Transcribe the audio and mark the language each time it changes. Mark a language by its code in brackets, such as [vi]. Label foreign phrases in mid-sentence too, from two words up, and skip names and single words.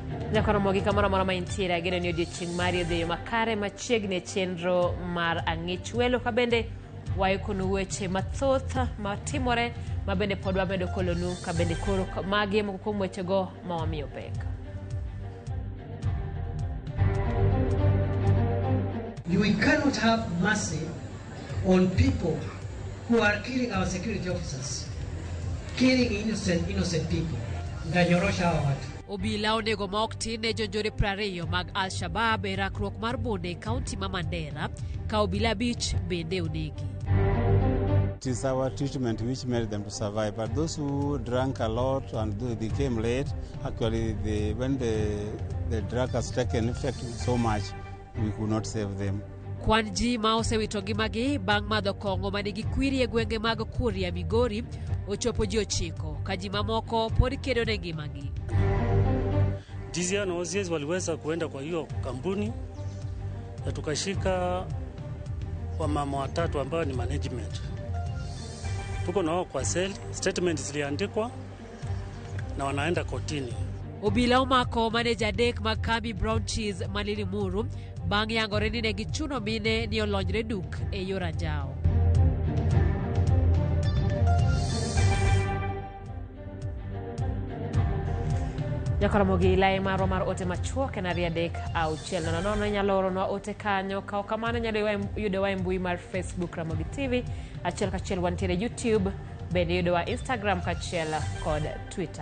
[luo] Ramogi kamoro moro ma intiere ageno ni odiochieng' mari odhi makare machiegni chenro mar ichWelo ka bende waikono weche mathoth matimore ma bende pod wamedo kolonu ka bende koro magi moko kuom wechego ma wamiyo pek. [en] We cannot have mercy on people who are killing our security officers, killing innocent people. [sw] Ndanyorosha hawa watu. [luo] Obila onego ma ok tin ne jonjore 20 mag Al-Shabaab e rakruok mar bonde kaunti ma Mandera ka obila 5 bende onegi. [en] It is our treatment which made them to survive, but those who drank a lot and they came late, actually when the drug has taken effect so much, we could not save them. [luo] Kwan ji ma osewito ngimagi bang' madho kong'o manigi kwiri e gwenge mag Kuria, Migori ochopo ji 9 ka ji mamoko pod kedo ne ngimagi. [sw] DCI na OCS waliweza kuenda kwa hiyo kampuni na tukashika wamama 3 ambao ni management. Tuko nao kwa seli, statement ziliandikwa na wanaenda kotini. [luo] Obila omako manager dek mag kambi Brown Cheese Malili Muru bang' yangore ni ne gichuno mine ni olonyre duk e yor anjao. Ramogi lai maro mar ote machuok en 3-6 nyalo oronwa ote kanyo ka kamano nyalo yudowa e mbui mar Facebook Ramogi TV achiel kachiel wantiere YouTube bende yudowa Instagram kachiel kod Twitter.